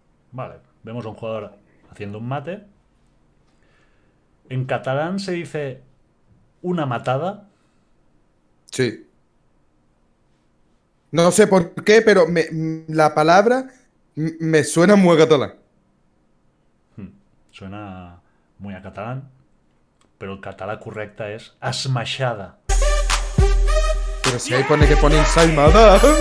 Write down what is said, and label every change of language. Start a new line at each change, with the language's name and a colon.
Spanish: Vale, vemos a un jugador haciendo un mate. En catalán se dice una matada. Sí. No sé por qué, pero la palabra me suena muy a catalán. Suena muy a catalán.
Catalan: Pero el català correcte és esmaixada.
Spanish: Pero si ahí pone que pone ensaimada.